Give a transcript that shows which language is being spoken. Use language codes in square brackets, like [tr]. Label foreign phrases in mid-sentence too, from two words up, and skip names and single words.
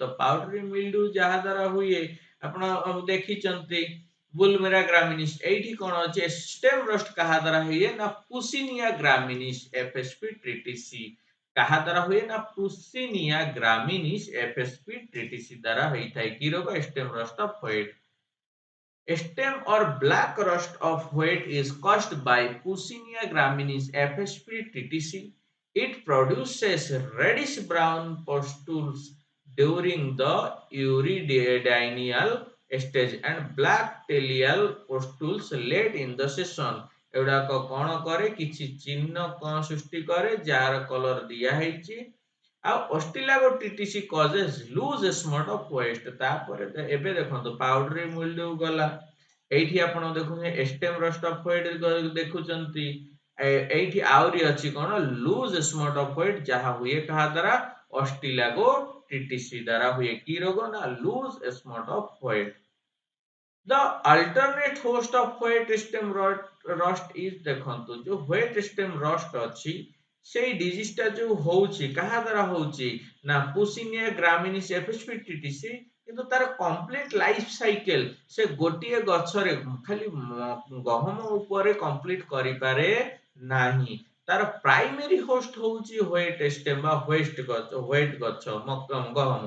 [or] ତ [en] powder mildew [or] ଯାହା ଦ୍ୱାରା ହୁଏ ଆପଣ ଦେଖିଛନ୍ତି ବୁଲମେରା ଗ୍ରାମିନିସ୍। ଏଇଠି କଣ ଅଛି [en] stem rust [or] କାହା ଦ୍ୱାରା ହୁଏ ନା ପୁସିନିଆ ଗ୍ରାମିନିସ୍ ଏଫଏସପି ଟ୍ରିଟିସି। କାହା ଦ୍ୱାରା ହୁଏ ନା ପୁସିନିଆ ଗ୍ରାମିନିସ୍ ଏଫଏସପି ଟ୍ରିଟିସି ଦ୍ୱାରା ହେଇଥାଏ। କି ରୋଗ [en] stem rust of wheat. Stem or black rust of wheat is caused by Pusinia graminis FSP TTC. It produces reddish brown pustules during the urididial stage and black telial pustules late in the season। [or] ଏଗୁଡାକ କଣ କରେ କିଛି ଚିହ୍ନ କଣ ସୃଷ୍ଟି କରେ ଯାହାର କଲର ଦିଆ ହେଇଛି। [en] ଆଉ Ustilago TTC causes loose smut of west. [or] ତାପରେ ଏବେ ଦେଖନ୍ତୁ [en] powder mildew [or] ଗଲା। ଏଇଠି ଆପଣ ଦେଖୁଛନ୍ତି [en] stem rust of wheat [or] ଦେଖୁଛନ୍ତି। ଏଇଠି ଆହୁରି ଅଛି କଣ [en] loose smut of wheat [or] ଯାହା ହୁଏ କାହା ଦ୍ୱାରା ଅଷ୍ଟିଲାଗୋ ଟିଟିସି ଦ୍ୱାରା ହୁଏ। କି ରୋଗ ନା [en] loose smut of wheat. The alternate host of wet stem rust is [or] ଦେଖନ୍ତୁ ଯୋଉ [en] wet stem rust [or] ଅଛି ସେଇ ଡିଜିଜ ଟା ଯୋଉ ହଉଛି କାହା ଦ୍ୱାରା ହଉଛି ନା ପୁସିନିଆ ଗ୍ରାମିନିସ୍ ଏଫଏସପି ଟିଟିସି। କିନ୍ତୁ ତାର [en] complete life cycle [or] ସେ ଗୋଟିଏ ଗଛରେ ଖାଲି ଗହମ ଉପରେ କମ୍ପ୍ଲିଟ କରିପାରେ ନାହିଁ। ତାର [en] primary host [or] ହଉଛି [en] wheat stem [or] ବା ହ୍ୱେଟ୍ ଗଛ ଗହମ।